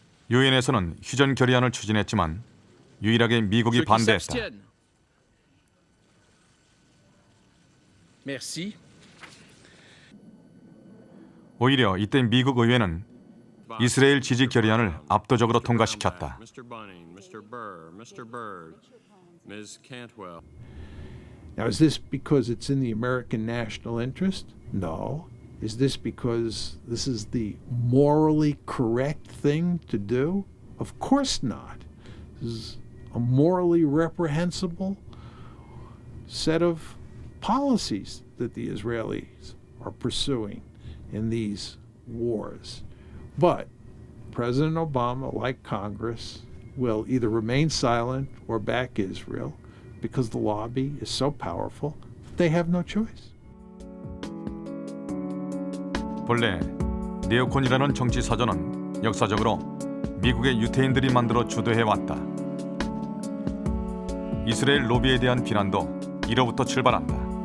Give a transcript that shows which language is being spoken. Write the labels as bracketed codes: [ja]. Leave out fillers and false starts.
[ko] 유엔에서는 휴전 결의안을 추진했지만 유일하게 미국이 반대했다. [fr] Merci. [ko] 오히려 이때 미국 의회는 이스라엘 지지 결의안을 압도적으로 통과시켰다. [en] Mr. Bunning, Mr. Burr, Mr. Byrd, Ms. Cantwell. Now, is this because it's in the American national interest? No. Is this because this is the morally correct thing to do? Of course not. This is a morally reprehensible set of policies that the Israelis are pursuing in these wars. But President Obama, like Congress, will either remain silent or back Israel because the lobby is so powerful that they have no choice. [ko] 본래 네오콘이라는 정치 사전은 역사적으로 미국의 유태인들이 만들어 주도해왔다. 이스라엘 로비에 대한 비난도 이로부터 출발한다.